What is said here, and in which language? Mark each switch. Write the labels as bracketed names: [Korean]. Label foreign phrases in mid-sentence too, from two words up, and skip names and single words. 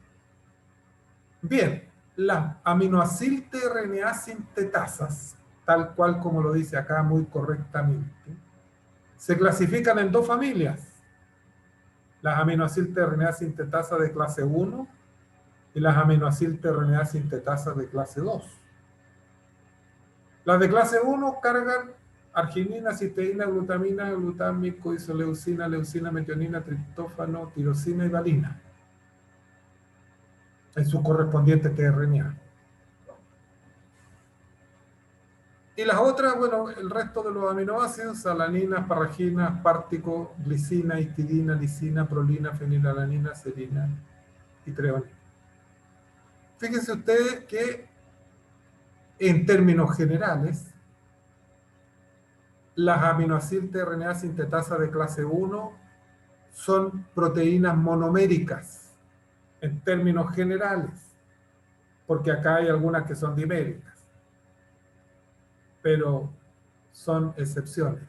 [Spanish] Bien, las aminoacil tRNA sintetasas, tal cual como lo dice acá muy correctamente, se clasifican en dos familias. Las aminoacil tRNA sintetasas de clase 1 y las aminoacil tRNA sintetasas de clase 2. Las de clase 1 cargan arginina, cisteína, glutamina, glutámico, isoleucina, leucina, metionina, triptófano, tirosina y valina en su correspondiente tRNA. Y las otras, bueno, el resto de los aminoácidos, alanina, asparagina, aspartico, glicina, histidina, lisina, prolina, fenilalanina, serina y treonina. Fíjense ustedes que en términos generales, las aminoacil tRNA sintetasa de clase 1 son proteínas monoméricas en términos generales, porque acá hay algunas que son diméricas, pero son excepciones.